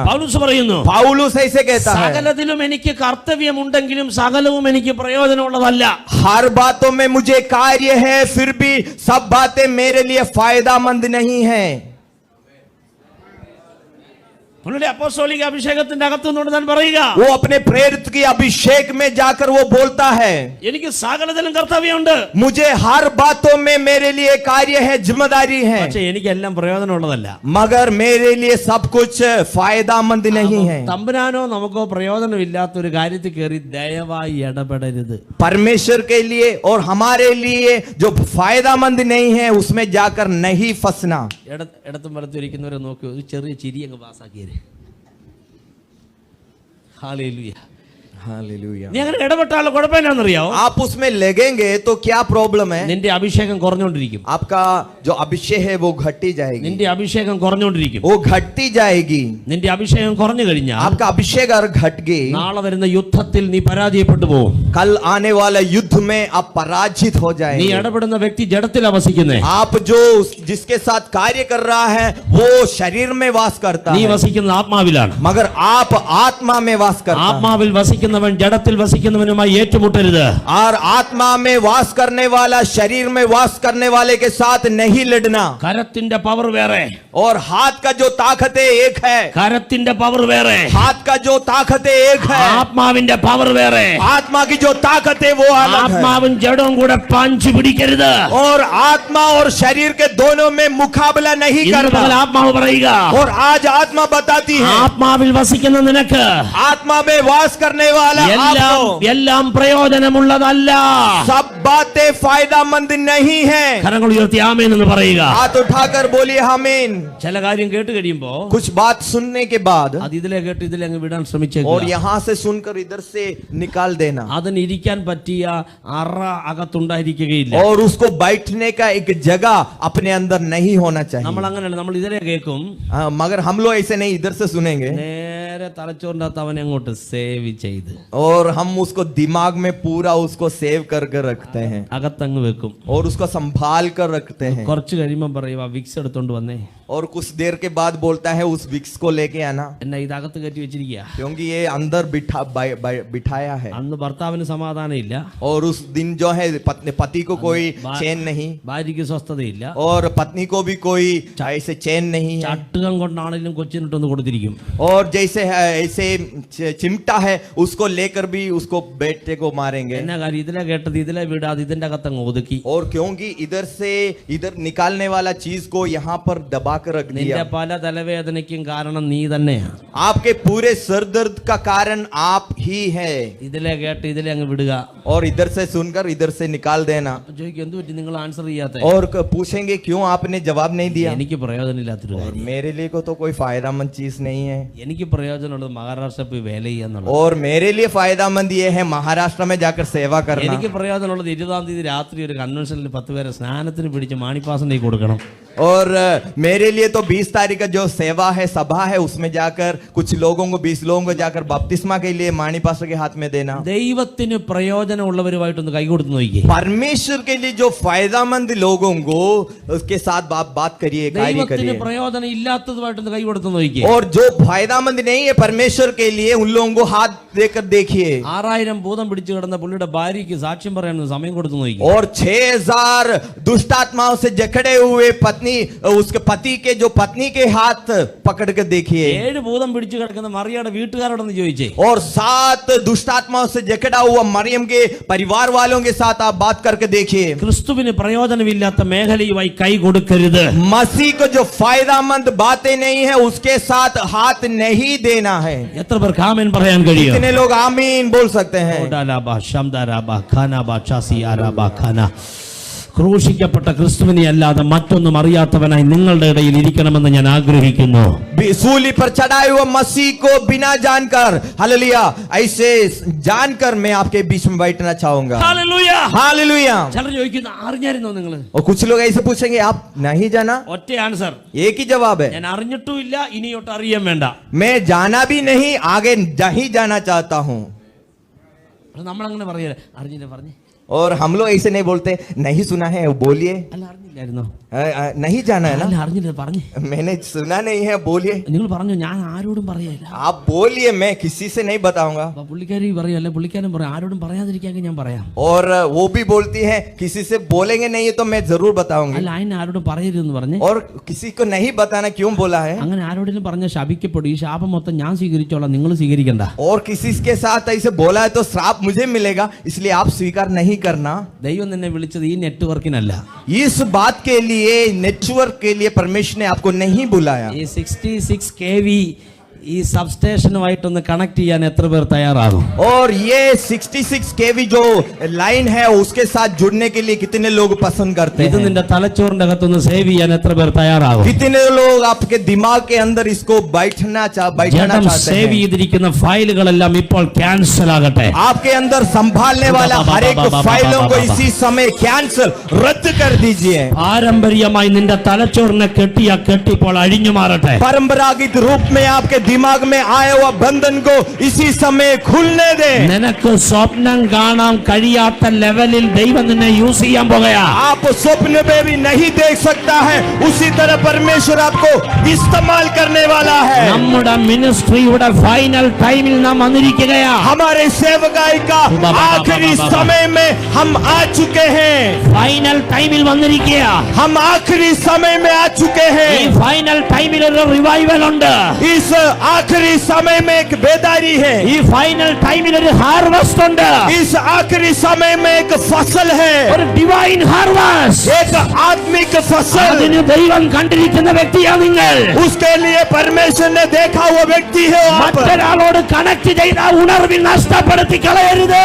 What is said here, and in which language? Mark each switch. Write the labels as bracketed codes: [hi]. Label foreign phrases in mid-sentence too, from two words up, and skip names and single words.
[ml] പൗലോസ് പറയുന്നു, [hi] पौलुस ऐसे कहता है, [ml] സകലത്തിലും എനിക്ക് കർത്തവ്യമുണ്ടെങ്കിലും സകലവും എനിക്ക് പ്രയോജനമുള്ളതല്ല. [hi] हर बातों में मुझे कार्य है, फिर भी सब बातें मेरे लिए फायदामंद नहीं है। [ml] പുള്ളിയുടെ അപ്പോസ്തോലിക അഭിഷേകത്തിന്റെ അകത്തുനിന്നുകൊണ്ട് താൻ പറയുക, [hi] वो अपने प्रेरित की अभिषेक में जाकर वो बोलता है, [ml] എനിക്ക് സകലത്തിലും കർത്തവ്യമുണ്ട്, [hi] मुझे हर बातों में मेरे लिए कार्य है, जिम्मेदारी है, [ml] പക്ഷെ എനിക്കെല്ലാം പ്രയോജനമുള്ളതല്ല. [hi] मगर मेरे लिए सब कुछ फायदामंद नहीं है। [ml] തമ്പുരാനോ നമുക്കോ പ്രയോജനമില്ലാത്ത ഒരു കാര്യത്തിൽ കയറി ദയവായി ഇടപെടരുത്. [hi] परमेश्वर के लिए और हमारे लिए जो फायदामंद नहीं है उसमें जाकर नहीं फंसना। [ml] ഇടത്തും വലത്തും ഇരിക്കുന്നവരെ നോക്കി ഒരു ചെറിയ ചിരി അങ്ങ് പാസ്സാക്കിയത്. ഹല്ലേലൂയ. [hi] हालेलुया। [ml] നീ അങ്ങനെ ഇടപെട്ടാലോ കുഴപ്പം എന്നാണെന്നറിയാവോ? [hi] आप उसमें लगेंगे तो क्या प्रॉब्लम है? [ml] നിന്റെ അഭിഷേകം കുറഞ്ഞുകൊണ്ടിരിക്കും. [hi] आपका जो अभिषेक है वो घटती जाएगी, [ml] നിന്റെ അഭിഷേകം കുറഞ്ഞുകൊണ്ടിരിക്കും. [hi] वो घटती जाएगी। [ml] നിന്റെ അഭിഷേകം കുറഞ്ഞു കഴിഞ്ഞാൽ [hi] आपका अभिषेक अगर घट गई, [ml] നാളെ വരുന്ന യുദ്ധത്തിൽ നീ പരാജയപ്പെട്ടു പോകും. [hi] कल आने वाला युद्ध में आप पराजित हो [ml] നീ [hi] जाएंगे। [ml] ഇടപെടുന്ന വ്യക്തി ജഡത്തിലാ വസിക്കുന്നേ. [hi] आप जो जिसके साथ कार्य कर रहा है वो शरीर में वास करता [ml] നീ [hi] है, [ml] വസിക്കുന്നത് ആത്മാവിലാണ്. [hi] मगर आप आत्मा में वास करता है। [ml] ആത്മാവിൽ വസിക്കുന്നവൻ ജഡത്തിൽ വസിക്കുന്നവനുമായി ഏറ്റുമുട്ടരുത്. [hi] और आत्मा में वास करने वाला शरीर में वास करने वाले के साथ नहीं लड़ना। [ml] കരത്തിന്റെ പവർ വേറെ, [hi] और हाथ का जो ताकत है एक है, [ml] കരത്തിന്റെ പവർ വേറെ, [hi] हाथ का जो ताकत है एक है, [ml] ആത്മാവിന്റെ പവർ വേറെ. [hi] आत्मा की जो ताकत है वो अलग है। [ml] ആത്മാവും ജഡവും കൂടെ പഞ്ചു പിടിക്കരുത്. [hi] और आत्मा और शरीर के दोनों में मुकाबला नहीं [ml] ഇന്ന് മുതൽ [hi] करना। [ml] ആത്മാവ് പറയുക, [hi] और आज आत्मा बताती है, [ml] ആത്മാവിൽ വസിക്കുന്ന നിനക്ക് [hi] आत्मा में वास करने वाला [ml] എല്ലാം [hi] आपको [ml] എല്ലാം പ്രയോജനമുള്ളതല്ല. [hi] सब बातें फायदामंद नहीं है। [ml] കരങ്ങൾ ഉയർത്തി ആമേൻ എന്ന് പറയുക. [hi] हाथ उठाकर बोलिए आमीन। [ml] ചില കാര്യം കേട്ട് കഴിയുമ്പോ [hi] कुछ बात सुनने के बाद [ml] അത് ഇതിലെ കേട്ട് ഇതിലെ അങ്ങ് വിടാൻ [hi] और [ml] ശ്രമിച്ചേക്കുക. [hi] यहाँ से सुनकर इधर से निकाल देना, [ml] അതിന് ഇരിക്കാൻ പറ്റിയ അറ അകത്തുണ്ടായിരിക്കുകയില്ല. [hi] और उसको बैठने का एक जगह अपने अंदर नहीं होना [ml] നമ്മൾ [hi] चाहिए। [ml] അങ്ങനെയാണ്, നമ്മൾ ഇതിലെ കേൾക്കും, [hi] हाँ, मगर हम लोग ऐसे नहीं, इधर से सुनेंगे [ml] നേരെ തലച്ചോറിന്റെ അകത്ത് അവനെ അങ്ങോട്ട് സേവ് ചെയ്ത് [hi] और हम उसको दिमाग में पूरा उसको सेव कर कर रखते हैं [ml] അകത്തങ്ങ് വെക്കും. [hi] और उसको संभाल कर रखते हैं। [ml] കുറച്ച് കഴിയുമ്പോൾ പറയും, ആ വിക്സ് എടുത്തോണ്ട് വന്നേ. [hi] और कुछ देर के बाद बोलता है उस विक्स को लेके आना, [ml] എന്നാ ഇതകത്ത് കയറ്റി വെച്ചിരിക്കുക. [hi] क्योंकि ये अंदर बिठाया है। [ml] അന്ന് ഭർത്താവിന് സമാധാനം ഇല്ല, [hi] और उस दिन जो है पति को कोई चैन नहीं, [ml] ഭാര്യയ്ക്ക് സ്വസ്ഥതയില്ല. [hi] और पत्नी को भी कोई ऐसे चैन नहीं है। [ml] ചട്ടുകം കൊണ്ടാണെങ്കിലും കൊച്ചിനിട്ടൊന്ന് കൊടുത്തിരിക്കും. [hi] और जैसे ऐसे चिमटा है उसको लेकर भी उसको बेटे को मारेंगे। [ml] എന്നാ കാര്യം, ഇതിലെ കേട്ടത് ഇതിലെ വിടാതെ ഇതിന്റെ അകത്തങ്ങ് ഒതുക്കി. [hi] और क्योंकि इधर से इधर निकालने वाला चीज को यहाँ पर दबा कर रख [ml] നിന്റെ [hi] दिया। [ml] പല തലവേദനയ്ക്കും കാരണം നീ തന്നെയാ. [hi] आपके पूरे सर दर्द का कारण आप ही है। [ml] ഇതിലെ കേട്ട് ഇതിലെ അങ്ങ് വിടുക. [hi] और इधर से सुनकर इधर से निकाल देना। [ml] അപ്പൊ ചോദിക്കും, എന്ത് പറ്റി നിങ്ങൾ ആൻസർ ചെയ്യാത്ത? [hi] और पूछेंगे क्यों आपने जवाब नहीं दिया? [ml] എനിക്ക് പ്രയോജനമില്ലാത്തൊരു [hi] और [ml] കാര്യം. [hi] मेरे लिए को तो कोई फायदामंद चीज नहीं है। [ml] എനിക്ക് പ്രയോജനമുള്ളത് മഹാരാഷ്ട്ര പോയി വേല ചെയ്യാന്നുള്ളത്. [hi] और मेरे लिए फायदामंद ये है महाराष्ट्र में जाकर सेवा करना। [ml] എനിക്ക് പ്രയോജനമുള്ളത് 20-ാം തീയതി രാത്രി ഒരു കൺവെൻഷനിൽ 10 പേരെ സ്നാനത്തിന് പിടിച്ച് മാണിപ്പാസനെ കൊടുക്കണം. [hi] और मेरे लिए तो 20 तारीख का जो सेवा है, सभा है, उसमें जाकर कुछ लोगों को 20 लोगों को जाकर बपतिस्मा के लिए मानी पास्टर के हाथ में देना। [ml] ദൈവത്തിന് പ്രയോജനമുള്ളവരുമായിട്ടൊന്ന് കൈകൊടുത്ത് നോക്കിയേ. [hi] परमेश्वर के लिए जो फायदामंद लोगों को उसके साथ बात करिए, कार्य [ml] ദൈവത്തിന് [hi] करिए। [ml] പ്രയോജനം ഇല്ലാത്തതുമായിട്ടൊന്ന് കൈകൊടുത്ത് നോക്കിയേ. [hi] और जो फायदामंद नहीं है परमेश्वर के लिए उन लोगों को हाथ देकर देखिए। [ml] 6000 ഭൂതം പിടിച്ചു കിടന്ന പുള്ളിയുടെ ഭാര്യയ്ക്ക് സാക്ഷ്യം പറയാൻ സമയം കൊടുത്തു നോക്കി. [hi] और 6000 दुष्ट आत्माओं से जकड़े हुए पत्नी, उसके पति के जो पत्नी के हाथ पकड़ कर देखिए। [ml] 7 ഭൂതം പിടിച്ചു കിടക്കുന്ന മറിയയുടെ വീട്ടുകാരോടൊന്ന് ചോദിച്ചേ. [hi] और 7 दुष्ट आत्माओं से जकड़ा हुआ मरियम के परिवार वालों के साथ आप बात करके देखिए। [ml] ക്രിസ്തുവിന് പ്രയോജനമില്ലാത്ത മേഖലയുമായി കൈ കൊടുക്കരുത്. [hi] मसीह को जो फायदामंद बातें नहीं है उसके साथ हाथ नहीं देना है। [ml] എത്ര പേർക്ക് ആമേൻ പറയാൻ കഴിയും? [hi] कितने लोग आमीन बोल सकते हैं? ഓടാലാബ ശംദാരാബ ഖാനാബ ചാസിയാരാബ ഖാന. [ml] ക്രൂശിക്കപ്പെട്ട ക്രിസ്തുവിനെ അല്ലാതെ മറ്റൊന്നും അറിയാത്തവനായി നിങ്ങളുടെ ഇടയിൽ ഇരിക്കണമെന്ന് ഞാൻ ആഗ്രഹിക്കുന്നു. [hi] सूली पर चढ़ाए हुए मसीह को बिना जानकर, हालेलुया, ऐसे जानकर मैं आपके बीच में बैठना चाहूंगा। [ml] ഹല്ലേലൂയ. [hi] हालेलुया। [ml] ചിലർ ചോദിക്കുന്നു, അറിഞ്ഞായിരുന്നോ നിങ്ങൾ? [hi] और कुछ लोग ऐसे पूछेंगे आप नहीं जाना? [ml] ഒറ്റ ആൻസർ, [hi] एक ही जवाब है, [ml] ഞാൻ അറിഞ്ഞിട്ടുമില്ല, ഇനിയൊട്ട് അറിയാൻ വേണ്ട. [hi] मैं जाना भी नहीं, आगे नहीं जाना चाहता हूँ। [ml] നമ്മൾ അങ്ങനെ പറയല്ലേ, അറിഞ്ഞില്ല പറഞ്ഞേ. [hi] और हम लोग ऐसे नहीं बोलते, नहीं सुना है बोलिए। [ml] അല്ല അറിഞ്ഞില്ല അറിഞ്ഞില്ലായിരുന്നോ? [hi] नहीं जाना है [ml] അല്ല, [hi] ना? [ml] അറിഞ്ഞില്ല, പറഞ്ഞു. [hi] मैंने सुना नहीं है, बोलिए. [ml] നിങ്ങൾ പറഞ്ഞു, ഞാൻ ആരോടും പറയല്ല. [hi] आप बोलिए, मैं किसी से नहीं बताऊंगा. [ml] അപ്പൊ പുള്ളിക്കാരി പറയല്ലേ, പുള്ളിക്കാരൻ പറയാം, ആരോടും പറയാതിരിക്കാമെങ്കിൽ ഞാൻ പറയാം. [hi] और वो भी बोलती है किसी से बोलेंगे नहीं तो मैं जरूर बताऊंगी. [ml] അല്ല, അതിന് ആരോടും പറയരുതെന്ന് പറഞ്ഞ്. [hi] और किसी को नहीं बताना क्यों बोला है? [ml] അങ്ങനെ ആരോടെങ്കിലും പറഞ്ഞ ശപിക്കപ്പെടും. ഈ ശാപം മൊത്തം ഞാൻ സ്വീകരിച്ചോളാം, നിങ്ങൾ സ്വീകരിക്കണ്ട. [hi] और किसी के साथ ऐसे बोला है तो श्राप मुझे मिलेगा, इसलिए आप स्वीकार नहीं करना. [ml] ദൈവം നിന്നെ വിളിച്ചത് ഈ നെറ്റ്വർക്കിനല്ല. [hi] इस बात के लिए, नेटवर्क के लिए परमेश्वर ने आपको नहीं बुलाया. [ml] ഈ 66 kV ഈ സബ്സ്റ്റേഷനുമായിട്ടൊന്ന് കണക്ട് ചെയ്യാൻ എത്ര പേർ തയ്യാറാകും? [hi] और ये 66 kV जो लाइन है उसके साथ जुड़ने के लिए कितने लोग पसंद करते [ml] ഇത് [hi] हैं? [ml] നിന്റെ തലച്ചോറിന്റെ അകത്തൊന്ന് സേവ് ചെയ്യാൻ എത്ര പേർ തയ്യാറാകും? [hi] कितने लोग आपके दिमाग के अंदर इसको बैठना [ml] ജഡം [hi] चाहते [ml] സേവ് [hi] हैं? [ml] ചെയ്തിരിക്കുന്ന ഫയലുകളെല്ലാം ഇപ്പോൾ ക്യാൻസൽ ആകട്ടെ. [hi] आपके अंदर संभालने वाला हर एक फाइलों को इसी समय कैंसिल, रद्द कर दीजिए. [ml] പാരമ്പര്യമായി നിന്റെ തലച്ചോറിനെ കെട്ടിയ കെട്ടിപ്പോൾ അഴിഞ്ഞു മാറട്ടെ. [hi] परंपरागत रूप में आपके दिमाग में आया हुआ बंधन को इसी समय खुलने दे. [ml] നിനക്ക് സ്വപ്നം കാണാൻ കഴിയാത്ത ലെവലിൽ ദൈവം നിന്നെ യൂസ് ചെയ്യാൻ പോകുകയാ. [hi] आप स्वप्न में भी नहीं देख सकता है, उसी तरह परमेश्वर आपको इस्तेमाल करने वाला है. [ml] നമ്മുടെ മിനിസ്ട്രിയുടെ [en] final time [ml] നാം വന്നിരിക്കുകയാ. [hi] हमारे सेवकाई का आखिरी समय में हम आ चुके हैं. [en] final time [ml] വന്നിരിക്കുക. [hi] हम आखिरी समय में आ चुके [ml] ഈ [hi] हैं. [en] final time [ml] ഒരു റിവൈവൽ ഉണ്ട്. [hi] इस आखिरी समय में एक बेदारी है. [ml] ഈ [en] final time [ml] ഒരു ഹാർവസ്റ്റ് ഉണ്ട്. [hi] इस आखिरी समय में एक फसल है, [ml] ഒരു [en] divine harvest. [hi] एक आत्मिक फसल. [ml] അതിന് ദൈവം കണ്ടിരിക്കുന്ന വ്യക്തിയാ നിങ്ങൾ. [hi] उसके लिए परमेश्वर ने देखा हुआ व्यक्ति है आप. [ml] മറ്റൊരാളോട് കണക്ട് ചെയ്ത ഉണർവിൽ നഷ്ടപ്പെടുത്തി കളയരുത്.